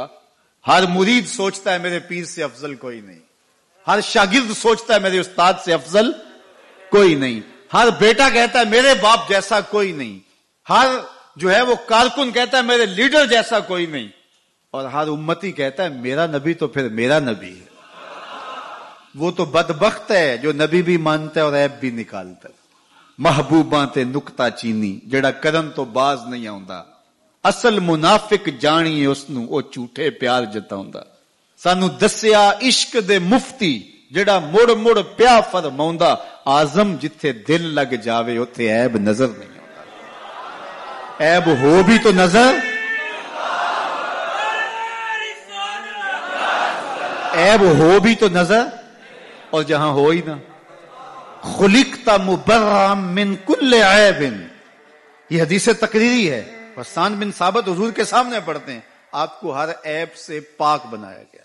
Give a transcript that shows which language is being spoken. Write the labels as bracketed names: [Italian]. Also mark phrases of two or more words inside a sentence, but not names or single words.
[Urdu] ہر مرید سوچتا ہے میرے پیر سے افضل کوئی نہیں، ہر شاگرد سوچتا ہے میرے استاد سے افضل کوئی نہیں، ہر بیٹا کہتا ہے میرے باپ جیسا کوئی نہیں، ہر جو ہے وہ کارکن کہتا ہے میرے لیڈر جیسا کوئی نہیں، اور ہر امتی کہتا ہے میرا نبی تو پھر میرا نبی ہے۔ وہ تو بدبخت ہے جو نبی بھی مانتا ہے اور عیب بھی نکالتا ہے۔ [Punjabi] محبوباں تے نکتا چینی جڑا کرن تو باز نہیں آوندا، اصل منافق جانیے اس نو او جھوٹے پیار جتاوندا۔ سانو دسیا عشق دے مفتی جڑا مڑ مڑ پیا فرماوندا، آزم جتھے دل لگ جاوے اوتھے عیب نظر نہیں آوندا۔ [Urdu] عیب ہو بھی تو نظر، عیب ہو بھی تو نظر، اور جہاں ہو ہی نہ۔ [Arabic] خلقت مبرأ من کل عیب، [Urdu] یہ حدیث تقریری ہے، حسان بن ثابت حضور کے سامنے پڑھتے ہیں، آپ کو ہر عیب سے پاک بنایا گیا۔